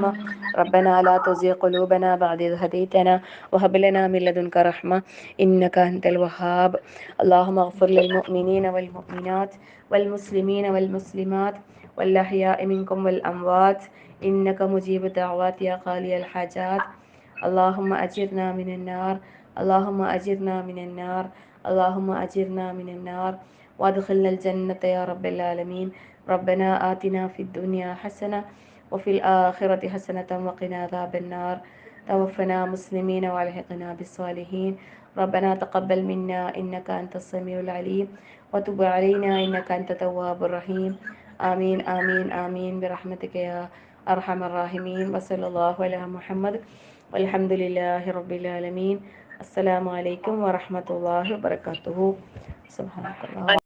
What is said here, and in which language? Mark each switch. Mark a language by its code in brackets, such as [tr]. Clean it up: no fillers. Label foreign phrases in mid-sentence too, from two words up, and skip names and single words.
[ar] ربنا لا تزغ قلوبنا بعد إذ هديتنا وهب لنا من لدنك رحمة إنك أنت الوهاب. اللهم اغفر للمؤمنين والمؤمنات والمسلمين والمسلمات والأحياء منكم والأموات إنك مجيب الدعوات يا قاضي الحاجات. اللهم أجرنا من النار، اللهم أجرنا من النار، اللهم أجرنا من النار وادخلنا الجنة يا رب العالمين. ربنا آتنا في الدنيا حسنة وفي الآخرة حسنة وقنا عذاب النار. توفنا مسلمين والحقنا بالصالحين. ربنا تقبل منا إنك أنت السميع العليم وتب علينا إنك أنت التواب الرحيم. آمين آمين آمين برحمتك يا أرحم الراحمين. وصلى الله على محمد والحمد لله رب العالمين. السلام عليكم ورحمة الله وبركاته. സുബ്ഹാനക്കല്ലാഹ്.